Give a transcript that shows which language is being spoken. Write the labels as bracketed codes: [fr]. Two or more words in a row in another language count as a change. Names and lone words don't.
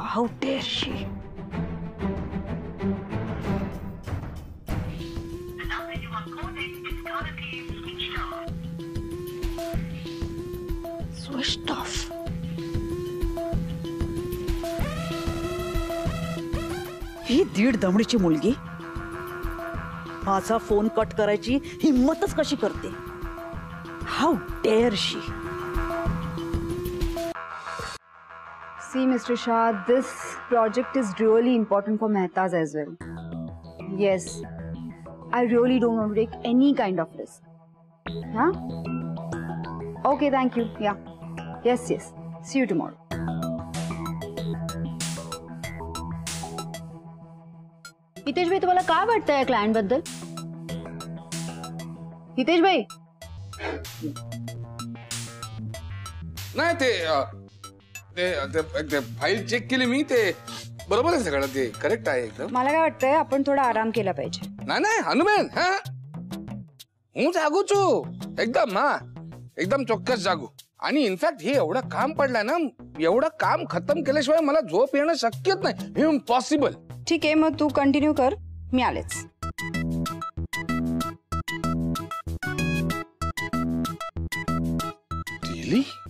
[en] How dare she. Switch off. [mr] ही दीड दमडीची मुलगी माझा फोन कट करायची हिम्मतच कशी करते? [en] How dare she. See, Mr. Shah, this project is really important for Mehta's as well. Yes, I really don't want to take any kind of risk. Huh? Okay, thank you. Yeah. Yes, yes. See you tomorrow. [mr] हितेश भाई, तुम्हाला काय वाटतं या क्लायंट बद्दल? हितेश भाई. नाही ते फाईल चेक केली मी. ते बरोबर आहे सगळं. ते करेक्ट आहे एकदम. मला काय वाटतंय आपण थोडा आराम केला पाहिजे. नाही हनुमान. हा, [gu] હું જાગું છું एकदम. [mr] हा, एकदम ચોક્કસ जागू. आणि इनफॅक्ट हे एवढं काम पडलंय ना, एवढं काम खतम केल्याशिवाय मला झोप येणं शक्यच नाही. इम्पॉसिबल. ठीक आहे, मग तू कंटिन्यू कर, मी आलेच. रिअली?